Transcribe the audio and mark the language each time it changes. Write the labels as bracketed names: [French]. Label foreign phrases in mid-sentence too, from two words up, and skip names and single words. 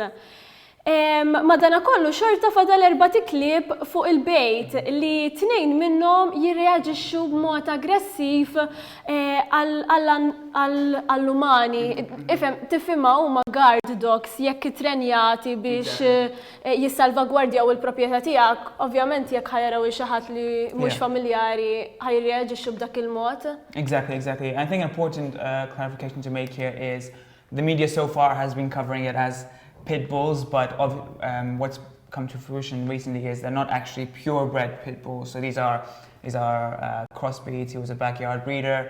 [Maltese] Madanakollu xorta fadal 4 klieb fuq il-bejt li 2 minnhom jirreaġixxu b'mod aggressiv għall-umani. Tifhimha huma [English] guard dogs [Maltese] jekk itrenjati biex jissalvagwardjaw il-proprjetà tiegħek, ovvjament jekk ħajaraw xi ħadd li mhux familjari ħajreaġixxu b'dak il-mod. [English] Exactly. I think an important clarification to make here is the media so far has been covering it as pit bulls, but what's come to fruition recently is they're not actually purebred pit bulls. So these are crossbreeds. He was a backyard breeder.